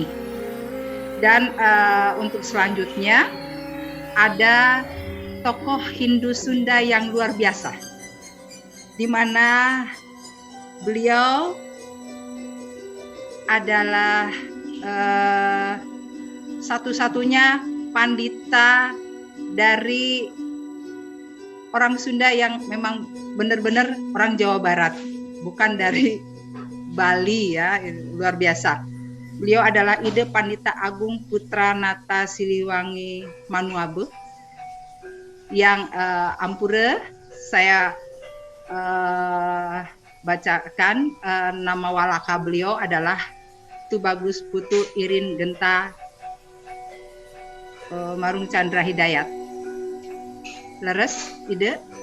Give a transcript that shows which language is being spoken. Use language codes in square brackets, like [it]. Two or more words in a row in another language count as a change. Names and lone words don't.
[id] Dan untuk selanjutnya ada tokoh Hindu Sunda yang luar biasa, di mana beliau adalah satu-satunya pandita dari orang Sunda yang memang benar-benar orang Jawa Barat, bukan dari Bali ya, luar biasa. Beliau adalah Ida Pandita Agung Putra Nata Siliwangi Manuabe yang ampura saya bacakan nama walaka beliau adalah Tubagus Putu Irin Genta Marung Chandra Hidayat. Leres, Ide.